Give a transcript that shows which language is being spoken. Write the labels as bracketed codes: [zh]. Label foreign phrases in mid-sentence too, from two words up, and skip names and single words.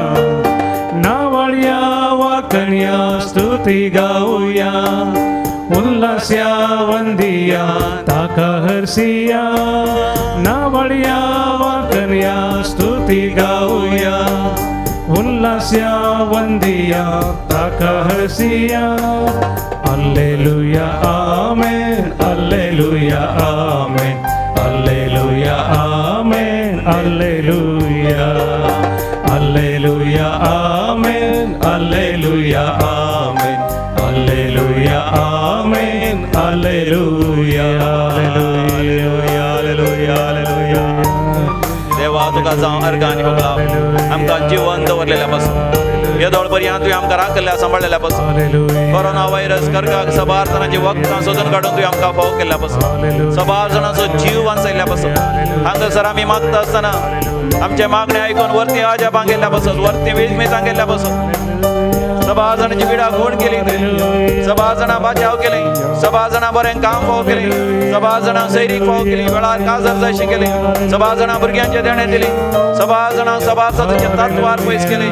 [kok] नावड्या वाकन्या स्तुती गाऊया, उल्हास्या वंदिया ताका हर्षिया. नावड्या वाकन्या स्तुती गाऊया, उल्हास्या वंदिया ताका हर्षिया. Alleluia, amen. Alleluia, amen. Alleluia, amen. Alleluia. Alleluia, amen. Alleluia, amen. Alleluia, amen. Alleluia. Alleluia, alleluia, alleluia. देवा तुका जावं अर्गानी होगला. आमकां जीवन दवरलेल्या पासून येदोळ पर्यंत तुवें आमकां राखल्या सांबाळलेल्या पासून, [en] corona virus [kok] कर्काक सबार जाणांची वखदां सोदून काडून तुवें आमकां फाव केल्ल्या पासून, सबार जाणांचो जीव वाचयल्ल्या पासून हांगासर आमी मागता आसतना आमचे मागणे आयकून वर्ती आजापां गेल्ल्या पासून, वर्ती वेजमेतां गेल्ल्या पासून सबार जाणांची पिडा घोण केली, सबार जाणां बाचाव केली, सबार जाणां बरें काम फाव केली, सबार जाणां सैरीक फाव केली, वेळार काजर जायशी केली, सबार जाणां भुरग्यांचे देणे दिली, सबार जाणां सभासदांचे तत्वार पयस केली.